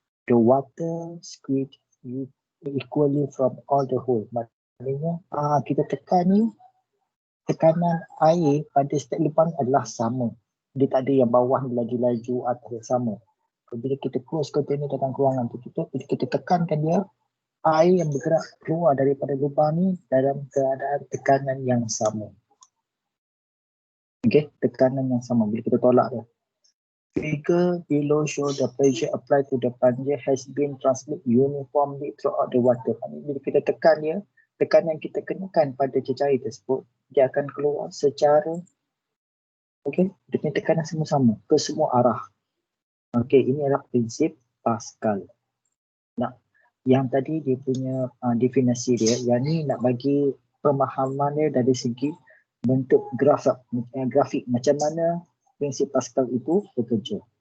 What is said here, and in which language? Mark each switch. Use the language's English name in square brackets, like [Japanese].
[English] The water squeeze equally from all the hole. [Malay] Maknanya kita tekan ni, tekanan air pada setiap lubang adalah sama. Dia tak ada yang bawah ni laju-laju atau sama. Bila kita [English] close container [Malay] dalam ruangan tertutup, bila kita tekankan dia, air yang bergerak keluar daripada lubang ni dalam keadaan tekanan yang sama. Okey, tekanan yang sama bila kita tolak dia. [English] Figure below show the pressure applied to the plunger has been transmitted uniformly throughout the water. [Malay] Bila kita tekan dia, tekanan kita kenakan pada cecair tersebut, dia akan keluar secara dengan tekanan sama-sama ke semua arah. Okey, ini adalah prinsip Pascal. Nah, Yang tadi dia punya definisi dia, yang ni nak bagi pemahaman dia dari segi bentuk grafik macam mana prinsip Pascal itu bekerja.